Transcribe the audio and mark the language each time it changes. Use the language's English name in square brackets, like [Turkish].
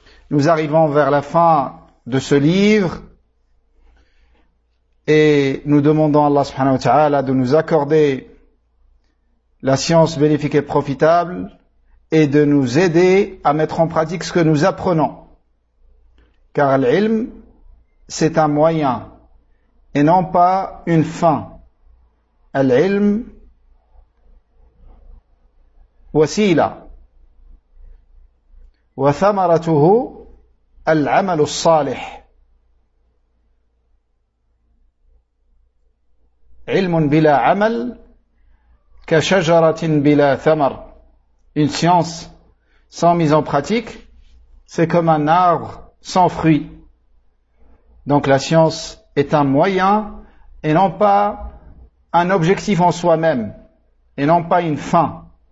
[French] Nous arrivons vers la fin de ce livre et nous demandons à Allah subhanahu wa ta'ala de nous accorder la science bénéfique et profitable et de nous aider à mettre en pratique ce que nous apprenons. Car l'ilm, c'est un moyen et non pas une fin. [Arabic] L'ilm, wasila, wa thamaratuhu العمل الصالح علم بلا عمل كشجرة بلا ثمر. [French] Une science sans mise en pratique, c'est comme un arbre sans fruit. Donc la science est un moyen et non pas un objectif en soi-même et non pas une fin.